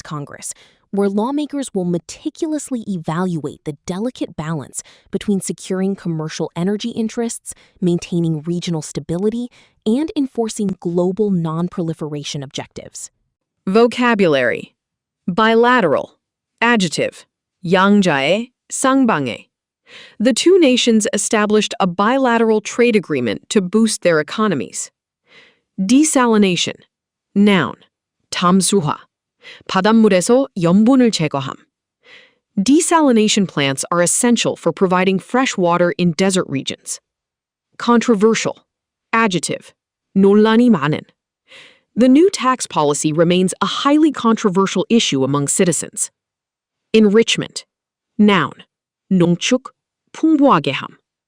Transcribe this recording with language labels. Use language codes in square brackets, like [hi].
[en] Congress, where lawmakers will meticulously evaluate the delicate balance between securing commercial energy interests, maintaining regional stability, and enforcing global non-proliferation objectives. Vocabulary. Bilateral. Adjective. [ko] 양자의, 쌍방의. [en] The two nations established a bilateral trade agreement to boost their economies. Desalination. Noun. [ko] 담수화. 바닷물에서 염분을 제거함. [en] Desalination plants are essential for providing fresh water in desert regions. Controversial. Adjective. [ko] 논란이 많은. [en] The new tax policy remains a highly controversial issue among citizens. Enrichment. Noun. [ko] 농축, 풍부하게 함.